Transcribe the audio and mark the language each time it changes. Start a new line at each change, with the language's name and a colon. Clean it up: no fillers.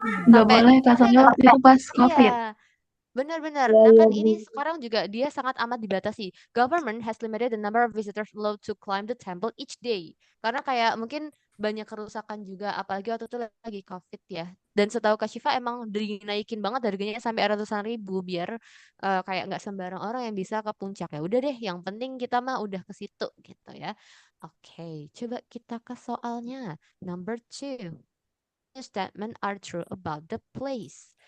Indonesian: Nggak boleh, Kak, soalnya waktu itu pas COVID. Iya. Benar-benar. Nah, kan ini sekarang juga dia sangat amat dibatasi.
English: Government has limited the number of visitors allowed to climb the temple each day.
Indonesian: Karena kayak mungkin banyak kerusakan juga, apalagi waktu itu lagi COVID ya. Dan setahu Kak Syifa emang dinaikin banget harganya sampai ratusan ribu biar kayak nggak sembarang orang yang bisa ke puncak. Ya udah deh, yang penting kita mah udah ke situ gitu ya. Oke, coba kita ke soalnya. Number 2.
English: Statement are true about the place.